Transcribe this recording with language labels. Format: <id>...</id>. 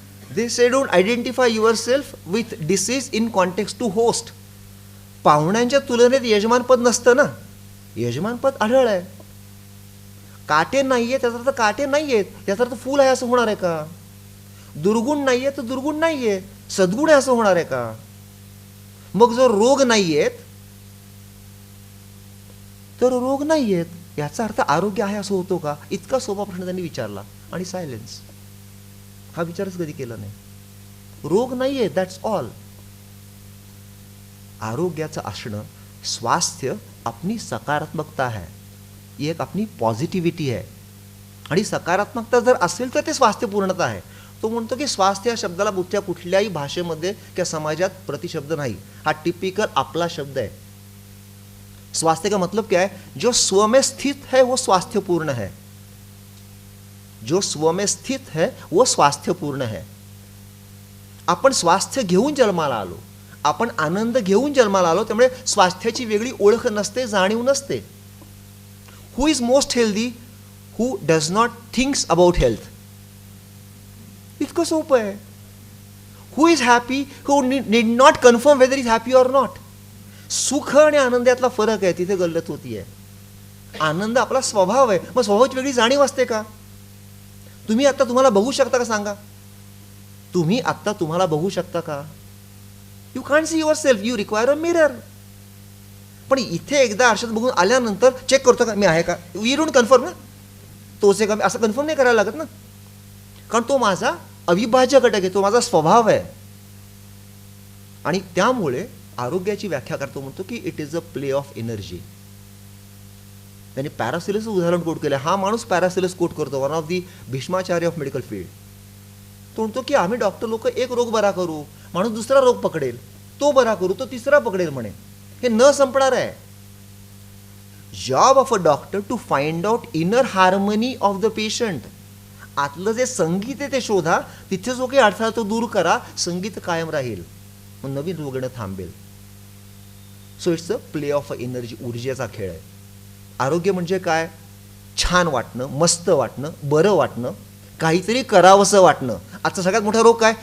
<en>They say don't identify yourself with disease in context to host.</en> <mr>पाहुण्यांच्या तुलनेत यजमानपद नसतं ना, यजमानपद आढळ आहे. काटे नाहीये त्याचा अर्थ काटे नाहीयेत, त्याचा अर्थ फूल आहे असं होणार आहे का? दुर्गुण नाहीये तर दुर्गुण नाहीये, सद्गुण आहे असं होणार आहे का? मग जर रोग नाहीयेत तर रोग नाहीयेत याचा अर्थ आरोग्य आहे असं होतो का? इतका सोपा प्रश्न त्यांनी विचारला आणि सायलेन्स. हा विचारच कधी केला नाही. रोग नाहीये,</mr> <en>That's all.</en> <mr>आरोग्याचं असणं,</mr> <hi>स्वास्थ्य अपनी सकारात्मकता है,</hi> <mr>एक अपनी पॉझिटिव्हिटी आहे. आणि सकारात्मकता जर असेल तर ते स्वास्थ्यपूर्णता आहे. तो म्हणतो की स्वास्थ्य या शब्दाला कुठल्याही भाषेमध्ये किंवा समाजात प्रतिशब्द नाही. हा टिपिकल आपला शब्द आहे.</mr> <hi>स्वास्थ्य का मतलब क्या है? जो स्व में स्थित है वो स्वास्थ्यपूर्ण है. जो स्व में स्थित है वो स्वास्थ्यपूर्ण है.</hi> <mr>आपण स्वास्थ्य घेऊन जन्माला आलो, आपण आनंद घेऊन जन्माला आलो, त्यामुळे स्वास्थ्याची वेगळी ओळख नसते, जाणीव नसते.</mr> <en>Who is most healthy? Who does not thinks about health.</en> <mr>इतकं सोपं आहे.</mr> <en>Who is happy? Who need not confirm whether is happy or not.</en> <mr>सुख आणि आनंद यातला फरक आहे, तिथे गल्लत होती आहे. आनंद आपला स्वभाव आहे, मग स्वभावाची वेगळी जाणीव असते का? तुम्ही आता तुम्हाला बघू शकता का? सांगा, तुम्ही आता तुम्हाला बघू शकता का?</mr> <en>You can't see yourself, you require a mirror.</en> <mr>पण इथे एकदा आरशात बघून आल्यानंतर चेक करतो का मी आहे का?</mr> <en>we don't confirm</en> <mr>ना. तोच एक असं कन्फर्म नाही करायला लागत ना, कारण तो माझा अविभाज्य घटक आहे, तो माझा स्वभाव आहे. आणि त्यामुळे आरोग्याची व्याख्या करतो म्हणतो की</mr> <en>It is a play of energy.</en> <mr>त्यांनी पॅरासिलस उदाहरण कोट केलं. हा माणूस पॅरासिलस कोट करतो,</mr> <en>One of the Bhishmacharya of medical field.</en> <mr>तो म्हणतो की आम्ही डॉक्टर लोक एक रोग बरा करू, माणूस दुसरा रोग पकडेल, तो बरा करू, तो तिसरा पकडेल म्हणे. हे न संपणार आहे.</mr> <en>Job of a doctor to find out inner harmony of the patient.</en> <mr>आतलं जे संगीत आहे ते शोधा, तिथे जो काही अडथळा तो दूर करा, संगीत कायम राहील, मग नवीन रोग येणं थांबेल.</mr> <en>so it's a play of a energy,</en> <mr>ऊर्जेचा खेळ आहे. आरोग्य म्हणजे काय? छान वाटणं, मस्त वाटणं, बरं वाटणं, काहीतरी करावंसं वाटणं. आजचा सगळ्यात मोठा रोग काय?</mr>